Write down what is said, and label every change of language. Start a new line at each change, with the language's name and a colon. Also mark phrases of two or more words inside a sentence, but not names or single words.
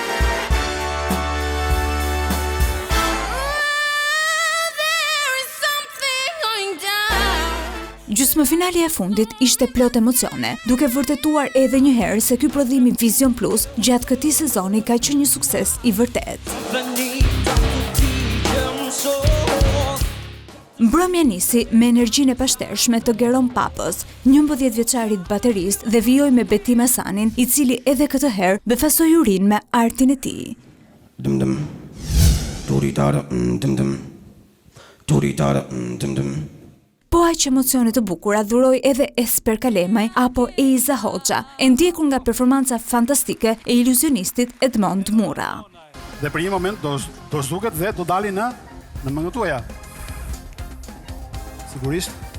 Albanian: Gjysmëfinali e fundit ishte plot emocione, duke vërtetuar edhe një herë se ky prodhim I Vision Plus gjatë këtij sezoni ka qenë një sukses I vërtet. Mbrëmja nisi me energjinë e pashtershme të Geron Papës, 11 vjeçarit baterist dhe vijoi me Betim Hasanin, I cili edhe këtë herë befasoi jurinë me artin e tij. Dum-dum. Turitara, dum-dum. Turitara, dum-dum. Po aq emocione të bukura dhuroi edhe Esper Kalemaj apo Eiza Hoxha, e ndjekur nga performanca fantastike e iluzionistit Edmond Mura. Dhe për një moment do zhduket dhe do dalin në mëngët tuaja. Sigurisht.